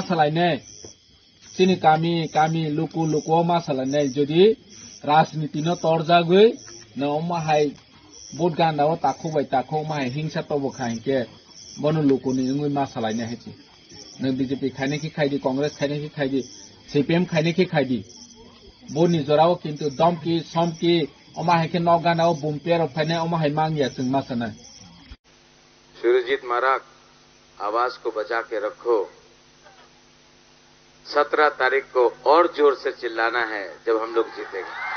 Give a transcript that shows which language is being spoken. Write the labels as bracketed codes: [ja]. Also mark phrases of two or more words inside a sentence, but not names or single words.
[trp] सालायनाय चिनि कामी लुकु मा सालायनाय जदि राजनीति न तोरजागै न माहाय भोट गानाव ताखौ माहाय हिंसा तबो खायके बनु लुकुनि इंगै मा सालायनाय हायसि न बीजेपी खायने की खायदि कांग्रेस खायने की खायदि सीपीएम खायने की खायदि बोनि जराव किंतु दमकी समकी अमाहाय के न गानाव बुमपेर फायने अमाहाय मांगिया जों मा साना [hi] सुरजीत माराक आवाज को बचा के रखो 17 तारीख को और जोर से चिल्लाना है जब हम लोग जीतेंगे